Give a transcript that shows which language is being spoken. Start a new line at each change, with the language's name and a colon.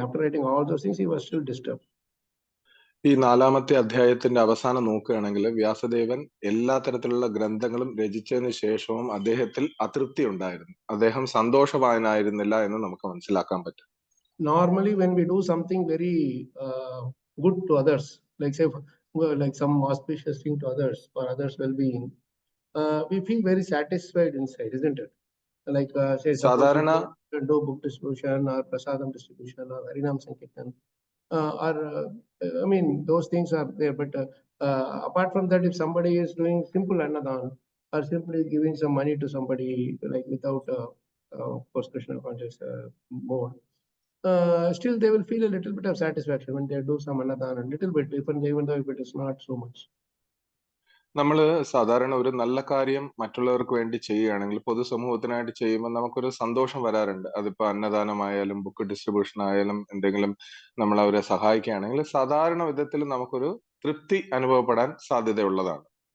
English: After writing all those things, he was still disturbed.
Malayalam: ഈ 4ാമത്തെ അധ്യായത്തിന്റെ അവസാനം നോക്കുകയാണെങ്കിൽ വ്യാസദേവൻ എല്ലാ തരത്തിലുള്ള ഗ്രന്ഥങ്ങളും രചിച്ചതിന് ശേഷവും അദ്ദേഹത്തിൽ അതൃപ്തി ഉണ്ടായിരുന്നു. അദ്ദേഹം സന്തോഷവാനായിരുന്നില്ല എന്ന് നമുക്ക് മനസ്സിലാക്കാൻ പറ്റും.
English: Normally, when we do something very good to others, like say, like some auspicious thing to others for others' well-being, we feel very satisfied inside, isn't it? Like say,
Malayalam: സാധാരണ
English: do book distribution or prasadam distribution or Harinam Sankirtan, or I mean, those things are there. But apart from that, if somebody is doing simple annadan or simply giving some money to somebody, like without, of course, Krishna conscious mode, still they will feel a little bit of satisfaction when they do some annadan, a little bit, even though if it is not so much.
Malayalam: നമ്മൾ സാധാരണ ഒരു നല്ല കാര്യം മറ്റുള്ളവർക്ക് വേണ്ടി ചെയ്യുകയാണെങ്കിൽ, പൊതുസമൂഹത്തിനായിട്ട് ചെയ്യുമ്പോൾ നമുക്കൊരു സന്തോഷം വരാറുണ്ട്. അതിപ്പോ അന്നദാനമായാലും ബുക്ക് ഡിസ്ട്രിബ്യൂഷൻ ആയാലും എന്തെങ്കിലും നമ്മൾ അവരെ സഹായിക്കുകയാണെങ്കിൽ സാധാരണ വിധത്തിൽ നമുക്കൊരു തൃപ്തി അനുഭവപ്പെടാൻ സാധ്യതയുള്ളതാണ്.